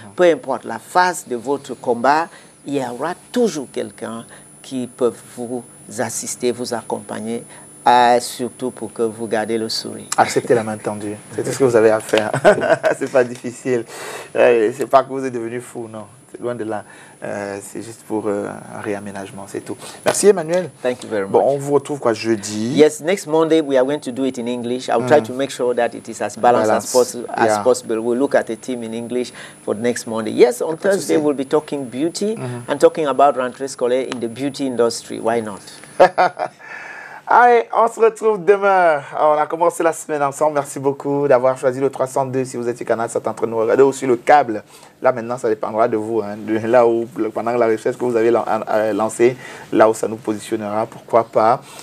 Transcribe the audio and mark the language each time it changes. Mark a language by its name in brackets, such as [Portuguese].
[French] Peu importe la phase de votre combat, il y aura toujours quelqu'un qui peut vous assister, vous accompagner, surtout pour que vous gardez le sourire. Acceptez la main tendue. C'est tout ce que vous avez à faire. C'est pas difficile. C'est pas que vous êtes devenu fou, non. C'est loin de là. C'est juste pour un réaménagement, c'est tout. Merci Emmanuel. [English] Thank you very much. [French] Bon, on vous retrouve quoi jeudi? [English] Yes, next Monday we are going to do it in English. I'll try to make sure that it is as balanced as possible. We'll look at the team in English for next Monday. Yes, on Thursday we'll be talking beauty and talking about rentrée scolaire in the beauty industry. Why not? [French] Allez, on se retrouve demain. On a commencé la semaine ensemble. Merci beaucoup d'avoir choisi le 302. Si vous êtes au Canada, c'est en train de nous regarder aussi le câble. Là, maintenant, ça dépendra de vous. Hein, de là où, pendant la recherche que vous avez lancée, là où ça nous positionnera, pourquoi pas.